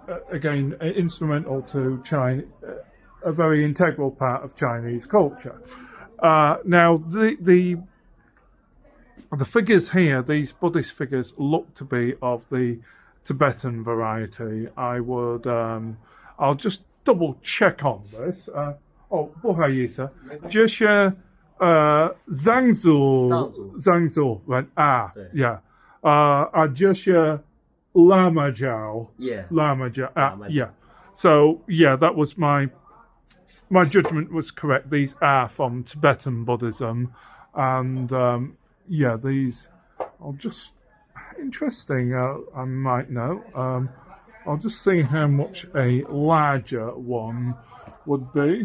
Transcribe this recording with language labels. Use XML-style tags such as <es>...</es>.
<en>Again, instrumental to China, a very integral part of Chinese culture. Now, the figures here, these Buddhist figures, look to be of the Tibetan variety. I'll just double check on this.</en> <zh>不好意思，就是藏族人啊， yeah， 就是Lama Jiao, yeah.</zh> <en>So yeah, that was my judgment was correct. These are from Tibetan Buddhism, and yeah, these are just interesting. I might know. I'll just see how much a larger one would be.</en>